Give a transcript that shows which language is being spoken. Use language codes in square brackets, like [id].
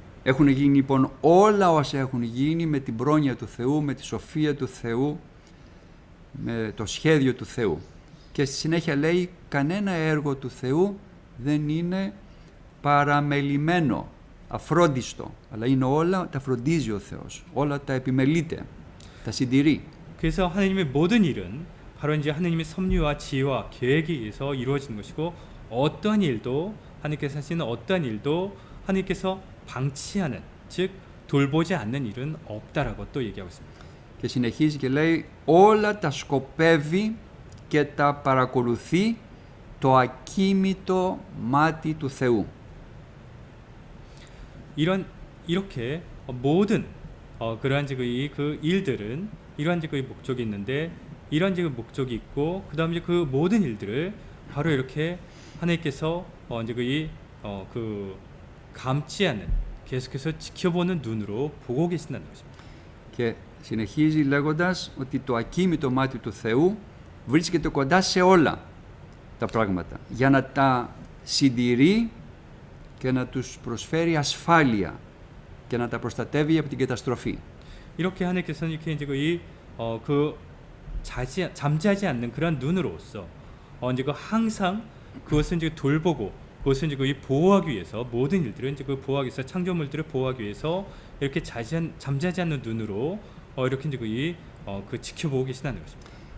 [el] Έχουν γίνει λοιπόν όλα όσα έχουν γίνει με την πρόνοια του Θεού, με τη σοφία του Θεού, με το σχέδιο του Θεού. Και στη συνέχεια λέει κανένα έργο του Θεού δεν είναι παραμελημένο, αφρόντιστο, αλλά είναι όλα τα φροντίζει ο Θεός, όλα τα επιμελείται, τα συντηρεί. [ko] 그래서 하느님의 모든 일은 바로 이제 하느님의 섭리와 지혜와 계획에 의해서 이루어지는 것이고 어떠한 일도 하느님께서 하시는 어떠한 일도 하느님께서 방치하는 즉 돌보지 않는 일은 없다라고 또 얘기하고 있습니다. [el] Και συνεχίζει και λέει όλα τα σκοπεύει και τα παρακολουθεί το ακίμητο μάτι του Θεού. [ko] 이렇게 모든 그러한 그 일들은 이러한 그 목적이 있는데 이러한 그 목적이 있고 그다음에 그 모든 일들을 바로 이렇게 하나님께서 이제 그 감지 않는 계속해서 지켜보는 눈으로 보고 계신다는 것입니다. [el] Και συνεχίζει λέγοντας ότι το ακίμητο μάτι του Θεού βρίσκεται κοντά σε όλα τα πράγματα για να τα συντηρεί και να τους προσφέρει ασφάλεια και να τα προστατεύει από την καταστροφή. [ko] 이렇게 하나님께서는 이렇게 이제 그 잠자지 않는 그런 눈으로서 이제 그 항상 그것을 이제 돌보고 그것을 이제 보호하기 위해서 모든 일들은 이제 그 보호하기 위해서 창조물들을 보호하기 위해서 이렇게 잠자지 않는 눈으로 이렇게 이제 그 지켜보고 계시다는 것입니다.